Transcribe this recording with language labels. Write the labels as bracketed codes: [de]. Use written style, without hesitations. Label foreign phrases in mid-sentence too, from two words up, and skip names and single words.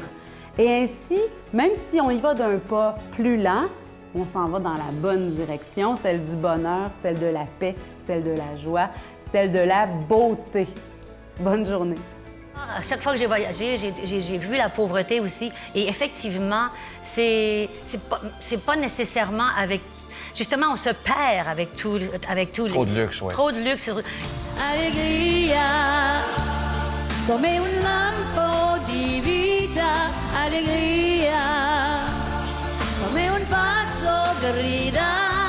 [fr] Et ainsi, même si on y va d'un pas plus lent, on s'en va dans la bonne direction, celle du bonheur, celle de la paix, celle de la joie, celle de la beauté. Bonne journée. À chaque fois que j'ai voyagé, j'ai vu la pauvreté aussi. Et effectivement, c'est pas nécessairement avec... Justement, on se perd avec tout Trop de luxe, oui. Trop de luxe. [it] Allegria, come un lampo di vita, allegria, come un pazzo grida.